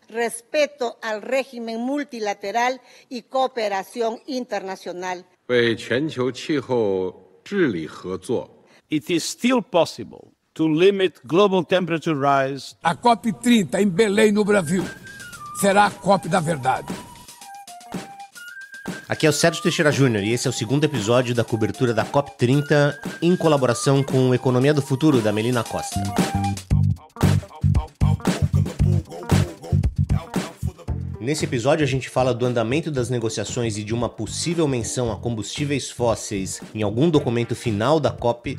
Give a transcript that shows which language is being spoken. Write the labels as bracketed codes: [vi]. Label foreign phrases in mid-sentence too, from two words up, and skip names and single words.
[es] respeto al régimen multilateral y cooperación internacional. [zh] 为全球气候治理合作。 [en] It is still possible to limit global temperature rise. [pt] A COP30 em Belém, no Brasil, será a COP da verdade. Aqui é o Sérgio Teixeira Júnior e esse é o segundo episódio da cobertura da COP30 em colaboração com o Economia do Futuro, da Melina Costa. Nesse episódio a gente fala do andamento das negociações e de uma possível menção a combustíveis fósseis em algum documento final da COP.